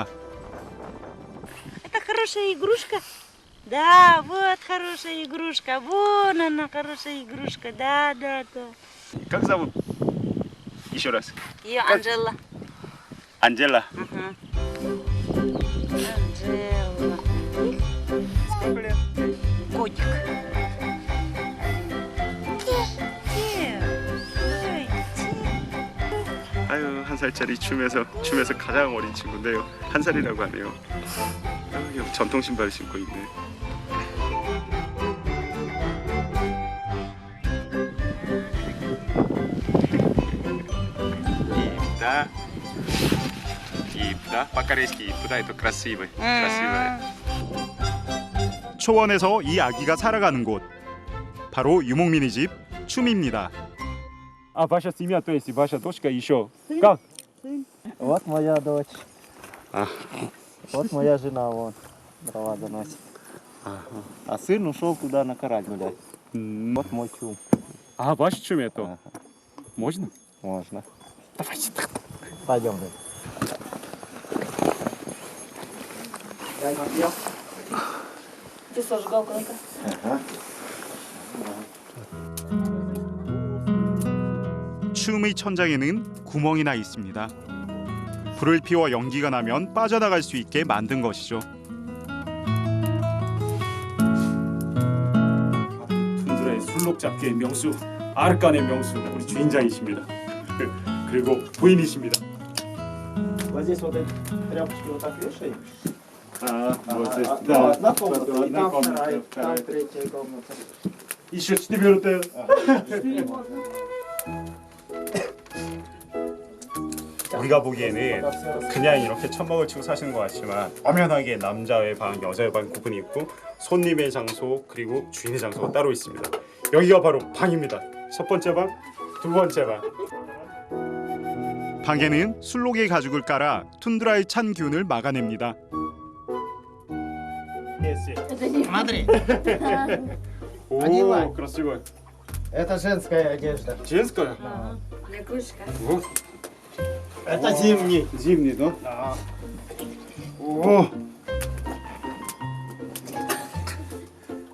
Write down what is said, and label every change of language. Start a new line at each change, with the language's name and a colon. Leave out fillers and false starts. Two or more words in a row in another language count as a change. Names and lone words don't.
Russian: Это хорошая игрушка. Да, вот хорошая игрушка. Вон она, хорошая игрушка. Да, да, да. Как зовут? Еще раз. Ее Анжела. Анжела. Ага. Анжела. Сколько лет? Годик.
Korean: 아유, 1살짜리 춤에서 가장 어린 친구인데요. 1살이라고 하네요. 아유, 전통 신발을 신고 있네. 이쁘다. 이쁘다.
Russian: по-корейски 이쁘다. это красивый. красивая.
Korean: 초원에서 이 아기가 살아가는 곳. 바로 유목민의 집 춤입니다.
Russian: А ваша семья, то есть ваша дочка еще как? Вот моя дочь. А. Вот моя жена, вон, дрова заносит. А сын ушел туда на карась гулять. Вот мой чум. А, ваш чум это? Можно? Можно. Давайте так. Пойдем. Ты сожгал куда-то? Ага.
Korean: 춤의 천장에는 구멍이 나 있습니다. 불을 피워 연기가 나면 빠져나갈 수 있게 만든 것이죠. 툰드라의 술록 잡기의 명수, 아르칸의 명수, 우리 주인장이십니다. 그리고 부인이십니다.
Russian: Вот здесь вот эти тряпочки вот так вешаем. вот здесь, да. да. На комнату, и там комната, вторая, вторая. там третья комната. Еще 4.
Korean: 우리가 보기에는 그냥 이렇게 천막을 치고 사시는 것 같지만 엄연하게 남자의 방, 여자의 방 구분이 있고 손님의 장소 그리고 주인의 장소가 따로 있습니다. 여기가 바로 방입니다. 첫 번째 방, 두 번째 방. 방에는 술록의 가죽을 깔아 툰드라의 찬 기운을 막아냅니다.
Russian: Смотри. О, красиво. Это женская одежда. Женская? Лягушка. Вот. Это зимний. Зимний, да? Да. О.